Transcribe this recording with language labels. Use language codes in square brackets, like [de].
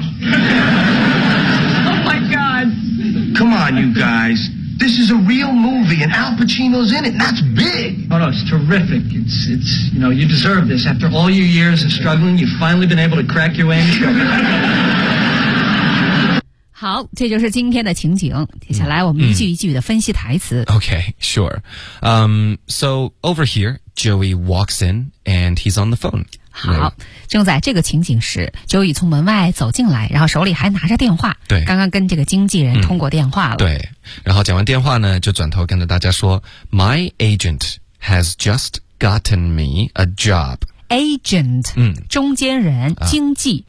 [en] Oh my God. Come on, you guys. This is a real movie and Al Pacino's in it. That's big. Oh no, it's terrific. It's, you know, you deserve this. After all your years of struggling, you've finally been able to crack your way into it. [zh] 好，这就是今天的情景。接下来我们一句一句的分析台词。 [en] Okay, sure. So over here, Joey walks in and he's on the phone. [zh] 好，正在这个情景时 ，Joey 从门外走进来，然后手里还拿着电话。对，刚刚跟这个经纪人通过电话了。对，然后讲完电话呢，就转头跟着大家说 ： [en] “My agent has just gotten me a job.” [zh] Agent， 中间人，经纪，